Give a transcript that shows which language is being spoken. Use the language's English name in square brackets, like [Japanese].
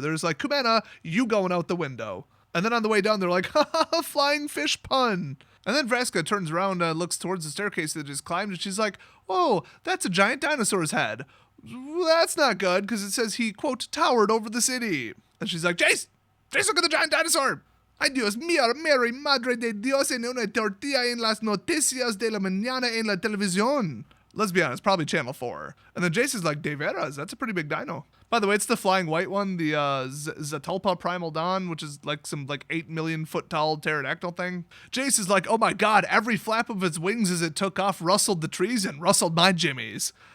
[English] There's like, Kumena, you going out the window. And then on the way down, they're like, ha ha, flying fish pun. And then Vraska turns around and looks towards the staircase that just climbed, and she's like, oh, that's a giant dinosaur's head. Well, that's not good, because it says he, quote, towered over the city. And she's like, Jace, look at the giant dinosaur. [Spanish] Ay, Dios mío, Mary, Madre de Dios, en una tortilla en las noticias de la mañana en la televisión. [English] Let's be honest, probably Channel 4. And then Jace is like, [Spanish] De veras, [English] that's a pretty big dino. By the way, it's the flying white one, the Zatulpa Primal Dawn, which is like some 8 million foot tall pterodactyl thing. Jace is like, oh my god, every flap of its wings as it took off rustled the trees and rustled my jimmies.